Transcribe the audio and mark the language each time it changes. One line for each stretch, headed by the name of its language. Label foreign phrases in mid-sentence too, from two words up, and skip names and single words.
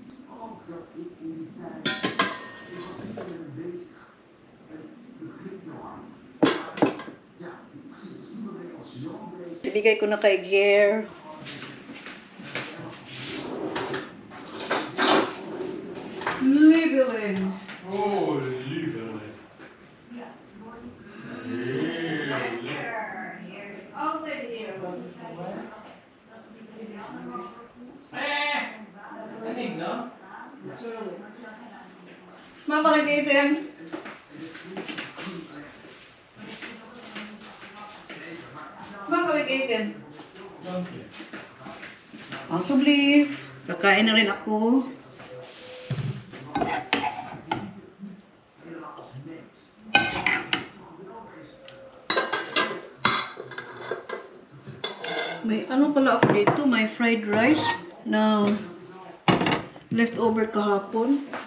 Filipino: Ibigay ko na kay Gare.
Dutch: Lieveling. Oh, lieveling. Altijd hier. En ik dan?
Filipino: lagi ito yan. Saan ka lagi ito yan? Danke.
English: Awesome leaf.
Filipino: Kakain na rin ako. May ano pala ako dito, may
English: fried rice
Filipino: na leftover kahapon.